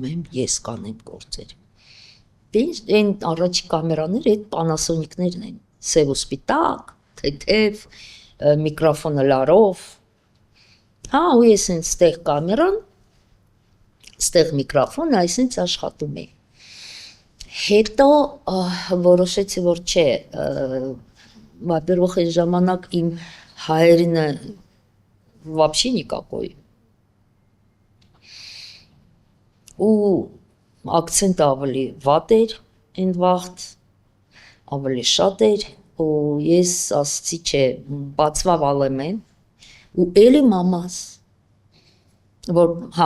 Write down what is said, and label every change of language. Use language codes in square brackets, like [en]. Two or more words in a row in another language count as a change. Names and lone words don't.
[hy] եմ ես կանեմ գործեր այն առաջի կամերաները այդ Panasonic-ներն են սև ու սպիտակ թեթև միկրոֆոնը լարով հա ու ես ինձ ստեղ կամերան ստեղ միկրոֆոնը այսինքն աշխատում էի Հետո որոշեցի, որ չէ, [ru] во-первых, [hy] այն ժամանակ իմ հայերենը [ru] вообще никакой. [hy] Ու акցենտը ավելի վատ էր այն վաղտ, ավելի շատ էր, ու ես ասացի, չէ, բացվավ ալեմեն, ու էլի մամաս, որ, հա,